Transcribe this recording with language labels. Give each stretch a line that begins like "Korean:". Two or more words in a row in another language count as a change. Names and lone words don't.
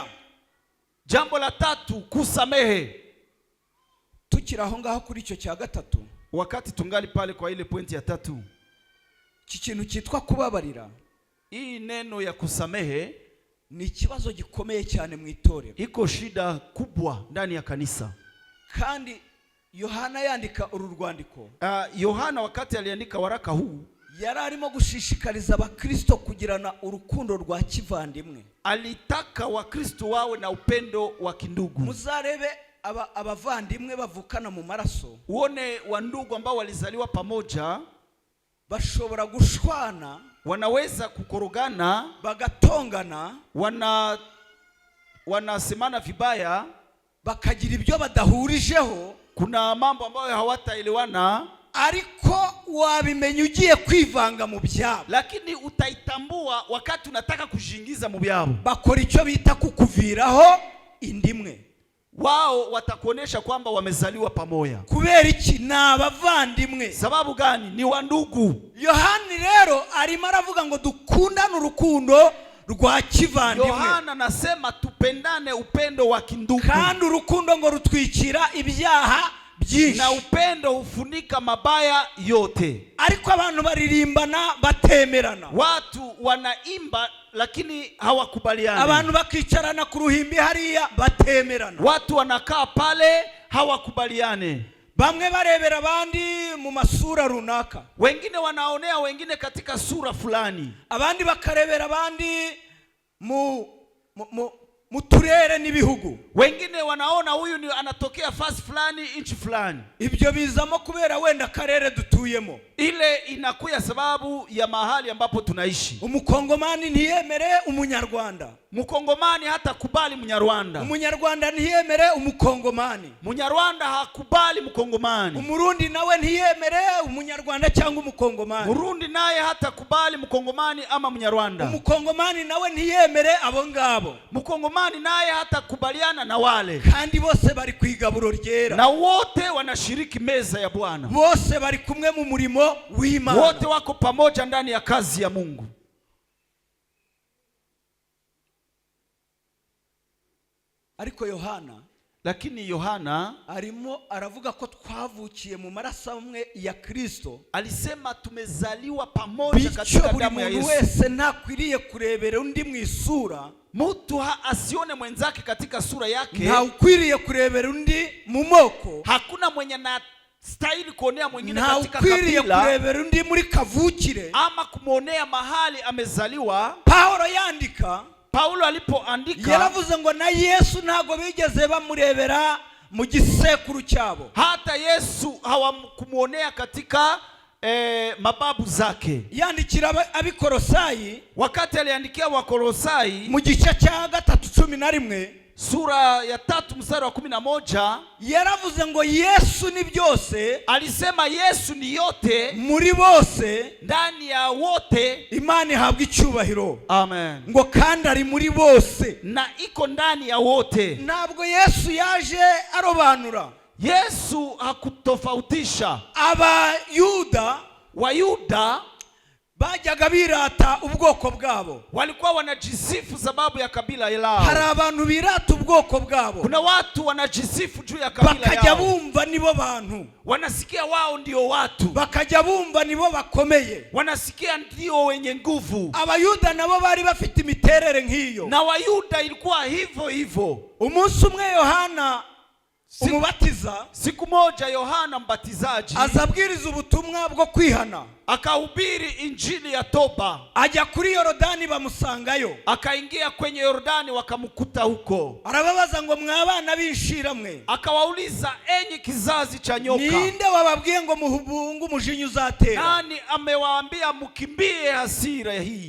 Swahili: Jambo la tatu, kusamehe.
Kinyarwanda: Tukira aho ngaho kuri icyo cya gatatu,
Swahili: wakati tungali pale kwa ile pointi ya tatu,
Kinyarwanda: ikintu cyitwa kubabarira,
Swahili: hii neno ya kusamehe
Kinyarwanda: ni ikibazo gikomeye cyane mu itorero.
Swahili: Iko shida kubwa ndani ya kanisa.
Kinyarwanda: Kandi Yohana yandika uru rwandiko,
Swahili: Yohana wakati aliandika waraka huu,
Kinyarwanda: yari arimo gushishikariza abakristo kugirana urukundo rwa kivandimwe.
Swahili: Alitaka wakristo wawe na upendo wa kindugu.
Kinyarwanda: Muzarebe abavandimwe bavukana mu maraso,
Swahili: uone wandugu ambao walizaliwa pamoja
Kinyarwanda: bashobora gushwana,
Swahili: wanaweza kukorogana,
Kinyarwanda: bagatongana,
Swahili: wanasemana vibaya,
Kinyarwanda: bakagira ibyo badahurijeho,
Swahili: kuna mambo ambayo hawataelewana,
Kinyarwanda: ariko wabimenya ugiye kwivanga mu byabo,
Swahili: lakini utaitambua wakati unataka kujingiza mu byabo.
Kinyarwanda: Bakora icyo bita kukuviraho indimwe.
Swahili: Wao watakuonesha kwamba wamezaliwa pamoja.
Kinyarwanda: Kubera iki? Na abavandimwe.
Swahili: Sababu gani? Ni wandugu.
Kinyarwanda: Yohani rero arimo aravuga ngo dukundane urukundo rwa kivandimwe.
Swahili: Yohana anasema tupendane upendo wa kindugu.
Kinyarwanda: Kandi urukundo ngo rutwikira ibyaha byinshi,
Swahili: na upendo hufunika mabaya yote.
Kinyarwanda: Ariko abantu baririmbana batemerana.
Swahili: Watu wanaimba lakini hawakubaliani.
Kinyarwanda: Abantu bakicarana ku ruhimbi hariya batemerana.
Swahili: Watu wanakaa pale hawakubaliane.
Kinyarwanda: Bamwe barebera abandi mu masura runaka,
Swahili: wengine wanaonea wengine katika sura fulani,
Kinyarwanda: abandi bakarebera abandi mu turere n'ibihugu.
Swahili: Wengine wanaona huyu ni anatokea fasi fulani, nchi fulani.
Kinyarwanda: Ibyo bizamo kubera wenda karere dutuyemo.
Swahili: Ile inakuya sababu ya mahali ambapo tunaishi.
Kinyarwanda: Umukongomani ntiyemere umunyarwanda,
Swahili: Mkongomani hata kubali Mnyarwanda.
Kinyarwanda: Umunyarwanda ntiyemere umukongomani,
Swahili: Mnyarwanda hakubali Mkongomani.
Kinyarwanda: Umurundi nawe ntiyemere umunyarwanda cyangwa umukongomani,
Swahili: Murundi naye hata kubali Mkongomani ama Mnyarwanda.
Kinyarwanda: Umukongomani nawe ntiyemere abo ngabo,
Swahili: Mkongomani naye hata kubaliana na wale.
Kinyarwanda: Kandi bose bari kwigaburo ryera,
Swahili: na wote wanashiriki meza ya Bwana.
Kinyarwanda: Bose bari kumwe mu murimo w'Imana.
Swahili: Wote wako pamoja ndani ya kazi ya Mungu.
Kinyarwanda: Ariko Yohana,
Swahili: lakini Yohana
Kinyarwanda: arimo aravuga ko twavukiye mu maraso amwe ya Kristo.
Swahili: Alisema tumezaliwa pamoja katika damu ya Yesu.
Kinyarwanda: Buri wese ntakwiriye kurebera undi mu isura.
Swahili: Mtu asione mwenzake katika sura yake.
Kinyarwanda: Nta ukwiriye kurebera undi mu moko.
Swahili: Hakuna mwenye na stahili kuonea mwingine katika kabila.
Kinyarwanda: Nta ukwiriye kurebera undi muri kavukire,
Swahili: ama kumuonea mahali amezaliwa.
Kinyarwanda: Paulo alipoandika yaravuze ngo na Yesu ntago bigeze bamurebera mu gisekuru cyabo.
Swahili: Hata Yesu hawakumuonea katika mababu zake.
Kinyarwanda: Yandikira abikorosayi,
Swahili: wakati aliandikia Wakolosai
Kinyarwanda: mu gice cya 3:11,
Swahili: sura ya 3 mstari wa 11,
Kinyarwanda: yaravuze ngo Yesu ni byose.
Swahili: Alisema Yesu ni yote,
Kinyarwanda: muri bose,
Swahili: ndani ya wote,
Kinyarwanda: Imana ihabwa icyubahiro. Amen. Ngo kandi ari muri bose,
Swahili: na iko ndani ya wote.
Kinyarwanda: Ntabwo Yesu yaje arobanura.
Swahili: Yesu hakutofautisha.
Kinyarwanda: Abayuda,
Swahili: Wayuda
Kinyarwanda: bajyaga birata ubwoko bwabo.
Swahili: walikuwa wanajisifu sababu ya kabila lao.
Kinyarwanda: Hari abantu birata ubwoko bwabo,
Swahili: kuna watu wanajisifu juu ya kabila
Kinyarwanda: bakajya
Swahili: yao,
Kinyarwanda: bumva nibo bantu,
Swahili: wanasikia wao ndio watu,
Kinyarwanda: bakajya bumva nibo bakomeye.
Swahili: wanasikia ndio wenye nguvu.
Kinyarwanda: Abayuda nabo bari bafite imiterere nk'iyo,
Swahili: na Wayuda ilikuwa hivyo hivyo.
Kinyarwanda: umunsi umwe Yohana umubatiza,
Swahili: siku moja Yohana mbatizaji
Kinyarwanda: azabwiriza ubutumwa bwo kwihana,
Swahili: akahubiri injili ya toba.
Kinyarwanda: ajya kuri Yorodani, bamusangayo,
Swahili: akaingia kwenye Yordani, wakamkuta huko.
Kinyarwanda: arababaza ngo mwabana b'inshira mwe,
Swahili: akawauliza enyi kizazi cha nyoka,
Kinyarwanda: ninde wababwiye ngo muhubungu umujinya uzatera?
Swahili: nani amewaambia mkimbie hasira hii?